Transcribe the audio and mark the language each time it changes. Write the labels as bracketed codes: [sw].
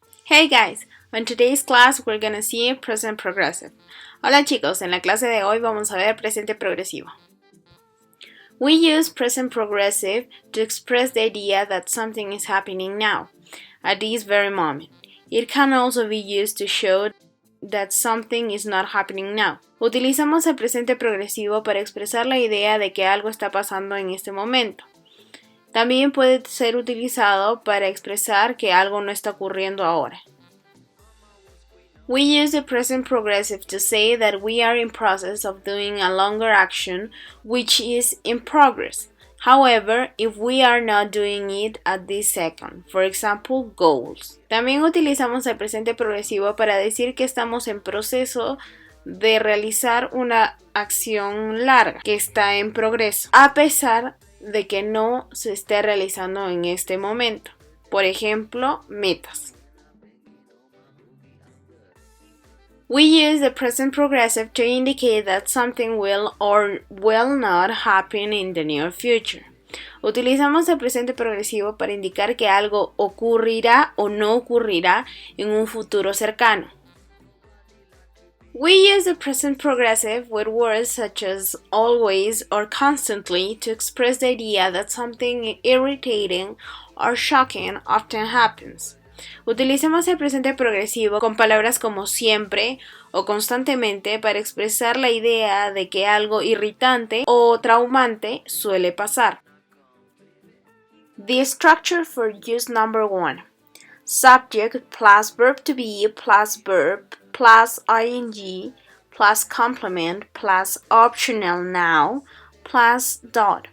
[en] Hey guys, on today's class we're gonna see present progressive. [es] Hola chicos, en la clase de hoy vamos a ver presente progresivo. [en] We use present progressive to express the idea that something is happening now, at this very moment. It can also be used to show that something is not happening now. [es] Utilizamos el presente progresivo para expresar la idea de que algo está pasando en este momento. También puede ser utilizado para expresar que algo no está ocurriendo ahora. [en] We use the present progressive to say that we are in process of doing a longer action which is in progress. However, if we are not doing it at this second, for example, goals. [es] También utilizamos el presente progresivo para decir que estamos en proceso de realizar una acción larga que está en progreso, a pesar de que no se esté realizando en este momento. Por ejemplo, metas. [en] We use the present progressive to indicate that something will or will not happen in the near future. [es] Utilizamos el presente progresivo para indicar que algo ocurrirá o no ocurrirá en un futuro cercano. [en] We use the present progressive with words such as always or constantly to express the idea that something irritating or shocking often happens. [es] Utilicemos el presente progresivo con palabras como siempre o constantemente para expresar la idea de que algo irritante o traumante suele pasar. [en] The structure for use number 1. Subject plus verb to be plus verb plus ing plus complement plus optional noun plus dot.